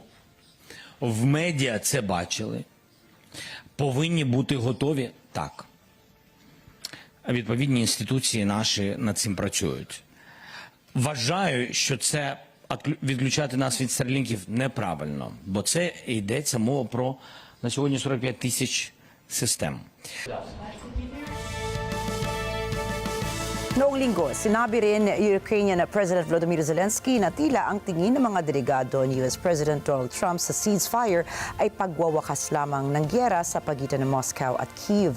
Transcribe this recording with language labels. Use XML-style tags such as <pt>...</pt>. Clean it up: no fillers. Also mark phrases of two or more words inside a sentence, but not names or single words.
<uk>В медіа це бачили. Повинні бути готові? Так. Відповідні інституції наші над цим працюють. Вважаю, що це відключати нас від старлінків неправильно, бо це йдеться мова про на сьогодні 45 тисяч систем.</uk> <tl>Noong linggo, sinabi rin ni Ukrainian President Volodymyr Zelensky na tila ang tingin ng mga delegado ni US President Donald Trump sa ceasefire ay pagwawakas lamang ng gyera sa pagitan ng Moscow at Kyiv.</tl>